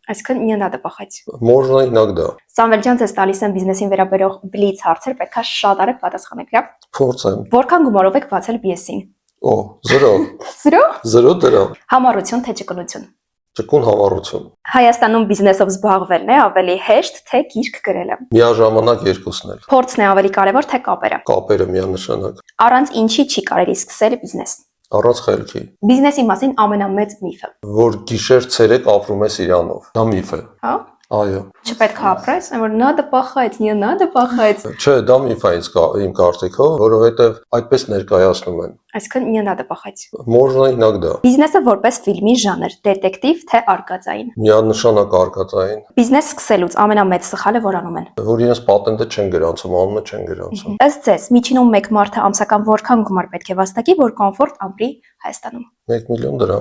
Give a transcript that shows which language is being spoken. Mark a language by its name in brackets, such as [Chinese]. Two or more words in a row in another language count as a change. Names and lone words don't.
[Russian] Այսինքն не надо пахать։ Можно иногда. [Armenian] Սամվել ջան, ձեզ տալիս եմ բիզնեսին վերաբերող բլից հարցեր, պետքա շատ արագ պատասխանեք, հա։ Փորձեմ։ Որքան գումարով եք բացել BS-ին։ Օ, 0։ Զրո։ 0 դրամ։ Համառություն թե ճկունություն։ Ճկուն համառություն։ Հայաստանում բիզնեսով զբաղվելն է ավելի հեշտ, թե գիրք գրելը։ Միաժամանակ երկուսն էլ։ Փորձն է ավելի կարևոր, թե կապերը։ Կապերը միանշանակ։ Առանց ինչի չի կարելի սկսել բիզնես։ Առանց խելքի։ Բիզնեսի մասին ամենամեծ միֆը։ Որ գիշեր ցերեկ ապրում ես Իրանով։ Դա միֆ է։ Հա։ Այո։ Չպետք է ապրես, որ [Russian] надо пахать, не надо пахать։ [Armenian] Չէ, դա միֆ է իմ կարծիքով, որովհետև այդպես ներկայացնում են։ [Russian] Այսինքն не надо пахать։ Можно иногда։ [Armenian] Բիզնեսը որպես ֆիլմի ժանր, դետեկտիվ թե արկածային։ Միանշանակ արկածային։ Բիզնես սկսելուց ամենամեծ սխալը որ անում են։ Որ իրենց պատենտը չեն գրանցում, անունը չեն գրանցում։ Ըստ ձեզ, միջինում մեկ մարդը ամսական որքան գումար պետք է վաստակի, որ կոմֆորտ ապրի Հայաստանում։ 1 միլիոն դրամ։